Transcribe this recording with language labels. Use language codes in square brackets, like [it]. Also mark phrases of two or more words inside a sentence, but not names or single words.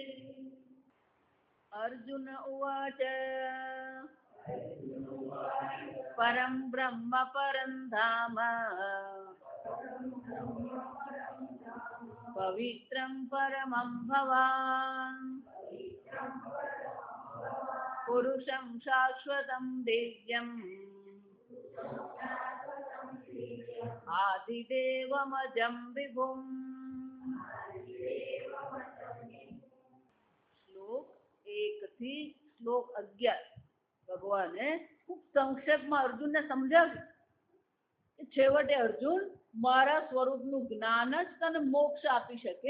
[sa] अर्जुन उवाच परं ब्रह्म परं धाम पवित्रं परमं भवान् पुरुषं शाश्वतं दिव्यम् आदिदेवमजं विभुम् [gu] શ્લોક 1 થી શ્લોક 11 ભગવાને ખૂબ સંક્ષેપમાં અર્જુનને સમજાવ્યું કે છેવટે અર્જુન મારા સ્વરૂપનું જ્ઞાન જ તને મોક્ષ આપી શકે.